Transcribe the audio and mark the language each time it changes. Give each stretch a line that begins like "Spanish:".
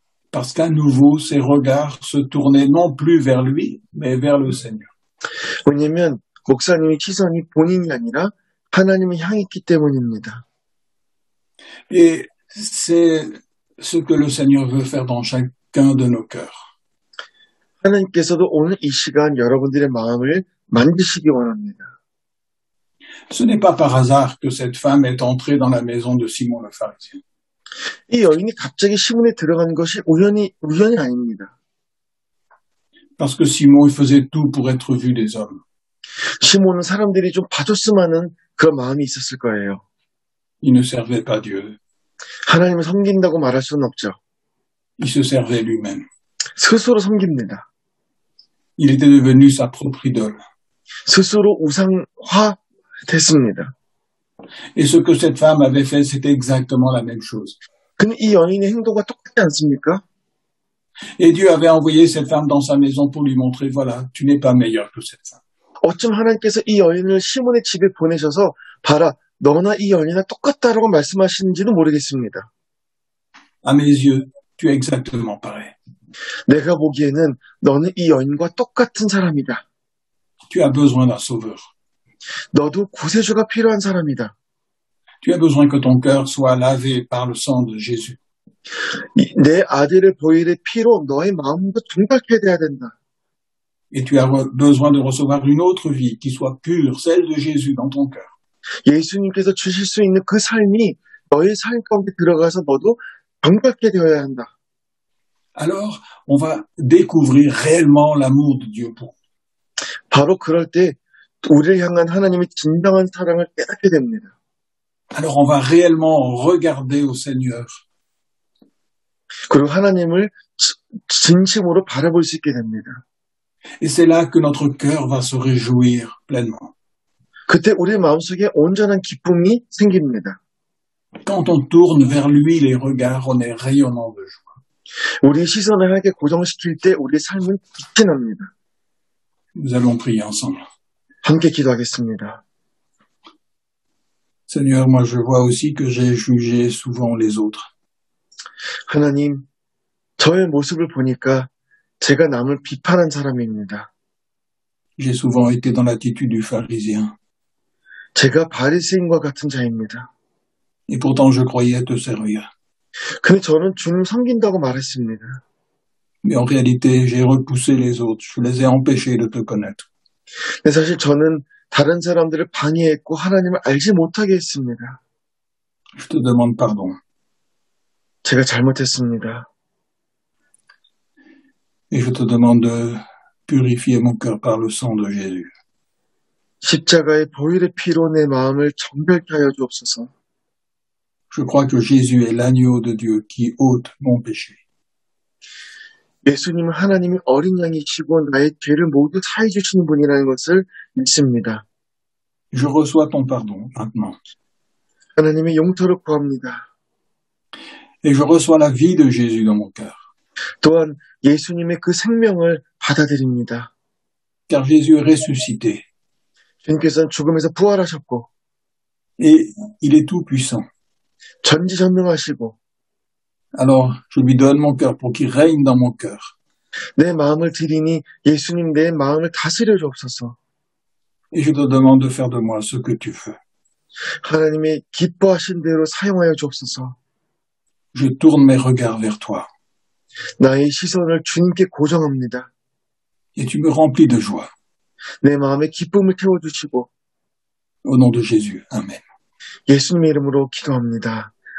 French: Parce qu'à nouveau, ses regards se tournaient non plus vers lui, mais vers le Seigneur.
Korean: 왜냐하면 목사님의 시선이 본인이 아니라 하나님을 향했기 때문입니다.
French: Et c'est ce que le Seigneur veut faire dans chacun de nos cœurs.
Korean: 하나님께서도 오늘 이 시간 여러분들의 마음을 만지시기 원합니다.
French: Ce n'est pas par hasard que cette femme est entrée dans la maison de Simon le pharisien.
Korean: 이 여인이 갑자기 시몬에 들어가는 것이 우연이 아닙니다.
French: Parce que Simon il faisait tout pour être vu des hommes.
Korean: 시몬은 사람들이 좀 봐줬으면 하는 그런 마음이 있었을 거예요.
French: Il ne servait pas Dieu.
Korean: 하나님을 섬긴다고 말할 수는 없죠.
French: Il se servait lui-même.
Korean: 스스로 섬깁니다.
French: Il était devenu sa propre idole.
Korean: 스스로 우상화 됐습니다.
French: Et ce que cette femme avait fait, c'était exactement la même chose.
Korean: 근데 이 여인의 행동과 똑같지 않습니까?
French: Et Dieu avait envoyé cette femme dans sa maison pour lui montrer, voilà, tu n'es pas meilleur que cette femme.
Korean: 어쩜 하나님께서 이 여인을 시몬의 집에 보내셔서 봐라, 너나 이 여인이나 똑같다라고 말씀하시는지는 모르겠습니다.
French: À mes yeux, tu es exactement pareil.
Korean: 내가 보기에는 너는 이 여인과 똑같은 사람이다.
French: Tu as besoin d'un sauveur.
Korean: 너도 구세주가 필요한 사람이다.
French: Tu as besoin que ton cœur soit lavé par le sang de Jésus.
Korean: 내 아들의 보혈의 피로 너의 마음도 정결케 돼야 된다.
French: Et tu as besoin de recevoir une autre vie qui soit pure, celle de Jésus dans ton cœur.
Korean: 예수님께서 주실 수 있는 그 삶이 너의 삶 가운데 들어가서 너도 정결케 되어야 한다.
French: Alors, on va découvrir réellement l'amour de Dieu pour nous.
Korean: 바로 그럴 때 우리를 향한 하나님의 진정한 사랑을 깨닫게 됩니다.
French: Alors, on va réellement regarder au Seigneur.
Korean: 그리고 하나님을 진심으로 바라볼 수 있게 됩니다.
French: Et c'est là que notre cœur va se réjouir pleinement.
Korean: 그때 우리의 마음속에 온전한 기쁨이 생깁니다.
French: Quand on tourne vers lui les regards, on est rayonnant de joie.
Korean: 우리의 시선을 하나님께 고정시킬 때 우리의 삶은 빛이 납니다.
French: Nous allons prier ensemble.
Korean: 함께 기도하겠습니다.
French: Seigneur, moi je vois aussi que j'ai jugé souvent les autres.
Korean: 하나님, 저의 모습을 보니까 제가 남을 비판한 사람입니다.
French: J'ai souvent été dans l'attitude du pharisien.
Korean: 제가 바리새인과 같은 자입니다.
French: Et pourtant je croyais te servir.
Korean: 근데 저는 주님 섬긴다고 말했습니다.
French: Mais en réalité, j'ai repoussé les autres. Je les ai empêchés de te connaître.
Korean: 근데 사실 저는 다른 사람들을 방해했고 하나님을 알지 못하게 했습니다.
French: Je te demande pardon.
Korean: 제가 잘못했습니다.
French: Et je te demande de purifier mon cœur par le sang de Jésus.
Korean: 십자가의 보혈의 피로 내 마음을 정결케 하여 주옵소서.
French: Je crois que Jésus est l'agneau de Dieu qui ôte mon péché.
Korean: 예수님은 하나님의 어린 양이시고 나의 죄를 모두 사해 주시는 분이라는 것을 믿습니다.
French: Je reçois ton pardon maintenant.
Korean: 하나님의 용서를 구합니다.
French: Et je reçois la vie de Jésus dans mon cœur.
Korean: 또한 예수님의 그 생명을 받아들입니다.
French: Car Jésus est ressuscité.
Korean: 주님께서는 죽음에서 부활하셨고
French: Et il est tout puissant.
Korean: 전지전능하시고
French: Alors, je lui donne mon cœur pour qu'il règne dans mon cœur.
Korean: 내 마음을 드리니 예수님 내 마음을 다스려 주옵소서.
French: Et je te demande de faire de moi ce que tu veux.
Korean: 하나님의 기뻐하신 대로 사용하여 주옵소서.
French: Je tourne mes regards vers toi.
Korean: 나의 시선을 주님께 고정합니다.
French: Et tu me remplis de joie.
Korean: 내 마음에 기쁨을 태워주시고
French: Au nom de Jésus. Amen.
Korean: 예수님의 이름으로 기도합니다.